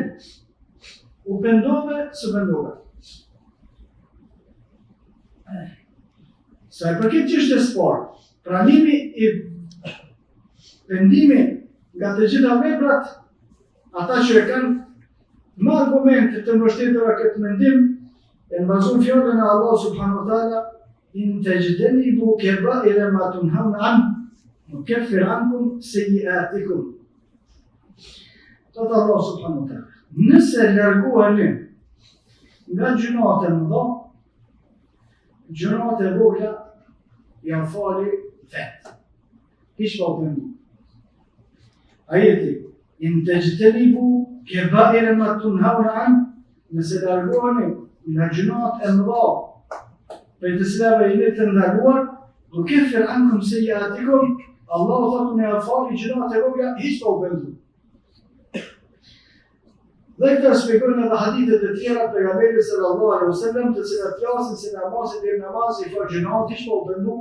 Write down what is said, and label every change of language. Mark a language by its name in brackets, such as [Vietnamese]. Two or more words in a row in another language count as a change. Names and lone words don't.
[Albanian] U pendove, së pendove. Sa e përket çështjes së parë, pranimi i pendimi nga të gjitha veprat, ata që e kanë më argumente të mbështetura këtë mendim, e mbazon fjalën e Allah [Arabic] سبحانه وتعالى, إن تجتنبوا كبائر ما تنهون عن نكفر عنكم سيئاتكم. [Albanian] Thot Allah [Arabic] سبحانه وتعالى, [Albanian] nëse largoheni nga gjunat e mëdha, gjunat e vogla janë fali vetë. Hiç pa pendu. Ajeti, [Arabic] إن تجتنبوا كبائر ما تنهون عن, [Albanian] nëse largoheni nga gjunat e mëdha, për të cilave jeni të ndaluar, [Arabic] نكفر عنكم سيئاتكم, [Albanian] Allahu thotë në afali gjunat e vogla hiç pa u pendu. Dhe këta shpjegojnë edhe hadithet e tjera të pejgamberit [Arabic] صلى الله عليه وسلم, [Albanian] të cilat flasin se namazi deri namazi i fal gjunat hiç pa u pendu.